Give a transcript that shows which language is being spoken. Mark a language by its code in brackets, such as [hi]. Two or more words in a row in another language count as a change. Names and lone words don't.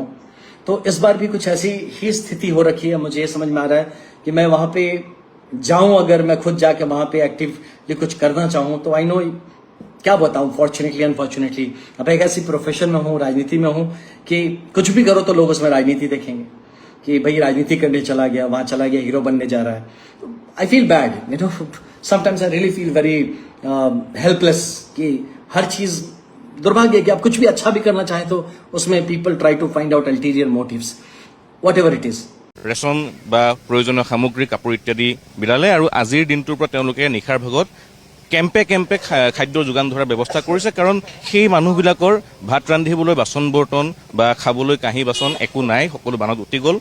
[hi] तो इस बार भी कुछ ऐसी ही स्थिति हो रखी है। मुझे ये समझ में आ रहा है कि मैं वहां पे जाऊं, अगर मैं खुद जाके वहां पे एक्टिवली कुछ करना चाहूं, तो [en] I know [hi] क्या बताऊं, [en] fortunately unfortunately [hi] अब एक ऐसी प्रोफेशन में हूं, राजनीति में हूं, कि कुछ भी करो तो लोग उसमें राजनीति देखेंगे कि भाई राजनीति करने चला गया, वहां चला गया, हीरो बनने जा रहा है। [en] I feel bad, you know, sometimes I really feel very helpless [hi] कि हर चीज दुर्भाग्य कि आप कुछ भी अच्छा भी करना चाहें तो उसमें [en] people try to find out ulterior motives, whatever it is. [as] ৰেচন বা প্ৰয়োজনীয় সামগ্ৰী, কাপোৰ ইত্যাদি বিলালে আৰু আজিৰ দিনটোৰ পৰা তেওঁলোকে নিশাৰ ভাগত কেম্পে কেম্পে খাদ্যৰ যোগান ধৰাৰ ব্যৱস্থা কৰিছে। কাৰণ সেই মানুহবিলাকৰ ভাত ৰান্ধিবলৈ বাচন বৰ্তন বা খাবলৈ কাঁহী বাচন একো নাই, সকলো বানত উটি গ'ল।